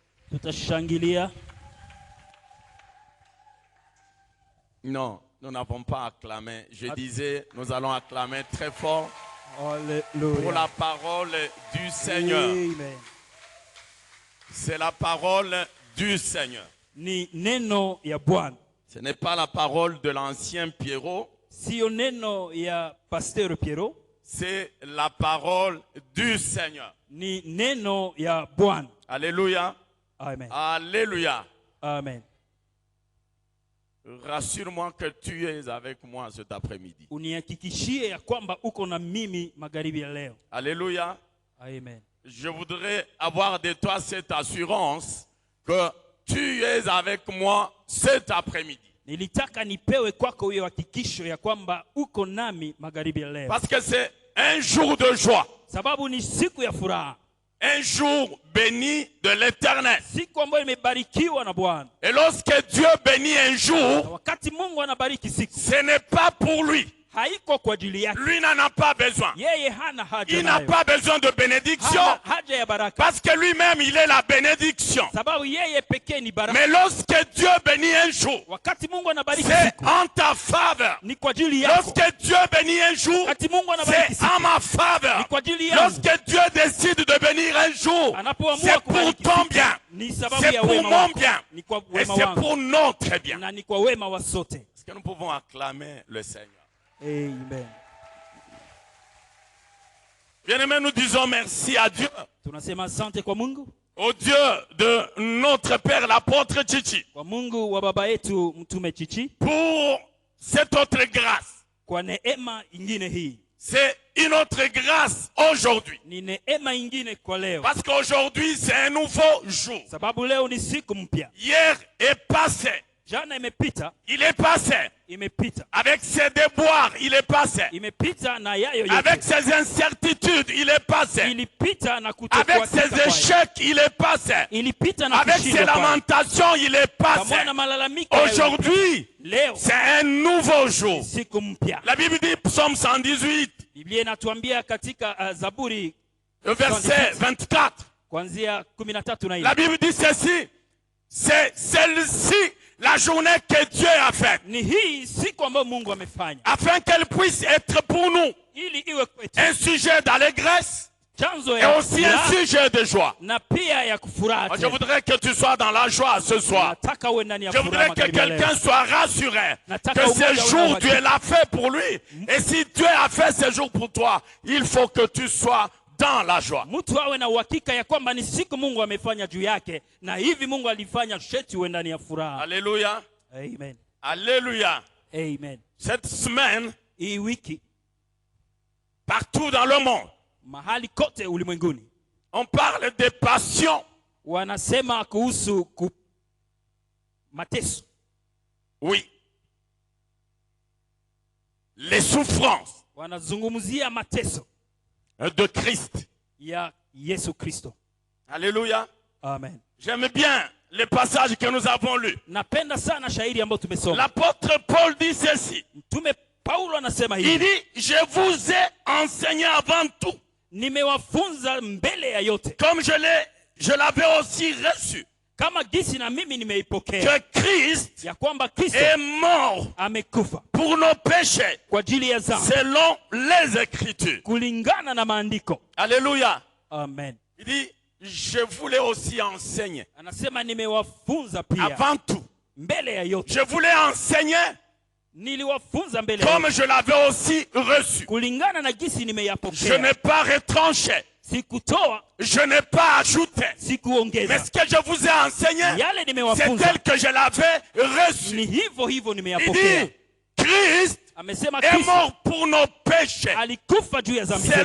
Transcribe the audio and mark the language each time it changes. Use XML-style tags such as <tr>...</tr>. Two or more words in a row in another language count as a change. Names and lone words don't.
<sw>Tutashangilia.</sw> <fr>Non, nous n'avons pas acclamé. Je disais, nous allons acclamer très fort pour la parole du Seigneur. Amen. C'est la parole du Seigneur.</fr> <sw>Ni neno ya Bwana.</sw> <fr>Ce n'est pas la parole de l'ancien Pierrot.</fr> <sw>Sio neno ya Pasteur Pierrot.</sw> <fr>C'est la parole du Seigneur.</fr> <sw>Ni neno ya Bwana.</sw> <fr>Alléluia. Amen. Alléluia. Amen. Rassure-moi que tu es avec moi cet après-midi.</fr> <sw>Unihakikishie ya kwamba uko na mimi magharibi ya leo.</sw> <fr>Alléluia. Amen. Je voudrais avoir de toi cette assurance que tu es avec moi cet après-midi.</fr> <sw>Nilitaka nipewe kwako hiyo hakikisho ya kwamba uko nami magharibi ya leo.</sw> <fr>Parce que c'est un jour de joie.</fr> <sw>Sababu ni siku ya furaha.</sw> <fr>Un jour béni de l'Éternel.</fr> <sw>Siku ambayo imebarikiwa na Bwana.</sw> <fr>Et lorsque Dieu bénit un jour,</fr> <sw>wakati Mungu anabariki siku,</sw> <fr>ce n'est pas pour lui.</fr> <sw>Haiko kwa ajili yake.</sw> <fr>Lui n'en a pas besoin.</fr> <sw>Yeye hana haja.</sw> <fr>Il n'a pas besoin de bénédiction.</fr> <sw>Haja ya baraka.</sw> <fr>Parce que lui-même, il est la bénédiction.</fr> <sw>Sababu yeye pekee ni baraka.</sw> <fr>Mais lorsque Dieu bénit un jour,</fr> <sw>wakati Mungu anabariki</sw> <fr>c'est</fr> <sw>siku,</sw> <fr>en ta faveur.</fr> <sw>Ni kwa ajili yako.</sw> <fr>Lorsque Dieu bénit un jour,</fr> <sw>wakati Mungu anabariki</sw> <fr>c'est</fr> <sw>siku,</sw> <fr>en ma faveur.</fr> <sw>Ni kwa ajili yangu.</sw> <fr>Lorsque Dieu décide de bénir un jour, c'est pour ton bien. C'est pour mon bien. Et c'est pour notre bien.</fr> <sw>Na ni kwa wema wa sote.</sw> <fr>Est-ce que nous pouvons acclamer le Seigneur? Amen. Bien-aimés, nous disons merci à Dieu.</fr> <sw>Tunasema asante kwa Mungu.</sw> <fr>Au Dieu de notre Père l'apôtre Chichi.</fr> <sw>Kwa Mungu wa baba yetu mtume Chichi.</sw> <fr>Pour cette autre grâce.</fr> <sw>Kwa neema ingine hii.</sw> <fr>C'est une autre grâce aujourd'hui.</fr> <sw>Ni neema ingine kwa leo.</sw> <fr>Parce qu'aujourd'hui c'est un nouveau jour.</fr> <sw>Sababu leo ni siku mpya.</sw> <fr>Hier est passé.</fr> <sw>Jana imepita.</sw> <fr>Il est passé.</fr> <sw>Imepita.</sw> <fr>Avec ses déboires, il est passé.</fr> <sw>Imepita na yayo yote.</sw> <fr>Avec ses incertitudes, il est passé.</fr> <sw>Ilipita na kutokuwa.</sw> <fr>Avec ses échecs, il est passé.</fr> <sw>Ilipita na</sw> <fr>avec ses lamentations, il est passé. Aujourd'hui, c'est un nouveau jour.</fr> <sw>Siku mpya.</sw> <fr>La Bible dit, Psaume 118.</fr> <sw>Biblia inatuambia katika Zaburi</sw> <fr>verset 24.</fr> <sw>Kuanzia 13 na 4.</sw> <fr>La Bible dit ceci. C'est celle-ci la journée que Dieu a faite.</fr> <sw>Ni hii siku ambayo Mungu amefanya.</sw> <fr>Afin qu'elle puisse être pour nous</fr> <sw>ili iwe kwetu</sw> <fr>un sujet d'allégresse</fr> <sw>chanzo</sw> <fr>et</fr> <sw>ya</sw> <fr>aussi un sujet de joie.</fr> <sw>Na pia ya kufuraha.</sw> <fr>Je voudrais que tu sois dans la joie ce soir.</fr> <sw>Nataka uwe ndani ya</sw> <fr>Je voudrais que quelqu'un soit rassuré que ce jour Dieu l'a fait pour lui. Et si Dieu a fait ce jour pour toi, il faut que tu sois dans la joie.</fr> <sw>Mtu awe na uhakika ya kwamba ni siku Mungu amefanya juu yake na hivi Mungu alifanya sheti uwe ndani ya furaha.</sw> <fr>Alléluia. Amen. Alléluia. Amen. Cette semaine,</fr> <sw>hii wiki,</sw> <fr>partout dans le monde,</fr> <sw>mahali kote ulimwenguni,</sw> <fr>on parle de passion.</fr> <sw>Wanasema kuhusu mateso.</sw> <fr>Oui. Les souffrances.</fr> <sw>Wanazungumzia mateso</sw> <fr>de Christ.</fr> <sw>Ya Yesu Kristo.</sw> <fr>Alléluia. Amen. J'aime bien le passage que nous avons lu.</fr> <sw>Napenda sana shairi ambayo tumesoma.</sw> <fr>L'apôtre Paul dit ceci.</fr> <sw>Mtume Paulo anasema hivi.</sw> <fr>Il dit, je vous ai enseigné avant tout.</fr> <sw>Nimewafunza mbele ya yote.</sw> <fr>Comme je l'avais aussi reçu.</fr> <sw>Kama gisi na mimi nimeipokea.</sw> <fr>Que Christ</fr> <sw>ya kwamba Kristo</sw> <fr>est mort</fr> <sw>amekufa</sw> <fr>pour nos péchés.</fr> <sw>Kwa ajili ya dhambi.</sw> <fr>Selon les Écritures.</fr> <sw>Kulingana na maandiko.</sw> <fr>Alléluia. Amen. Il dit, je voulais aussi enseigner.</fr> <sw>Anasema nimewafunza pia.</sw> <fr>Avant tout.</fr> <sw>Mbele ya yote.</sw> <fr>Je voulais enseigner.</fr> <sw>Niliwafunza mbele</sw> <fr>comme je l'avais aussi reçu.</fr> <sw>Kulingana na gisi nimeyapokea.</sw> <fr>Je n'ai pas retranché.</fr> <sw>Sikutoa.</sw> <fr>Je n'ai pas ajouté.</fr> <sw>Sikuongeza.</sw> <fr>Mais ce que je vous ai enseigné, c'est tel que je l'avais reçu.</fr> <sw>Ni hivyo hivyo nimeyapokea.</sw> <fr>Il dit, Christ est mort pour nos péchés.</fr> <sw>Alikufa juu ya dhambi zetu.</sw>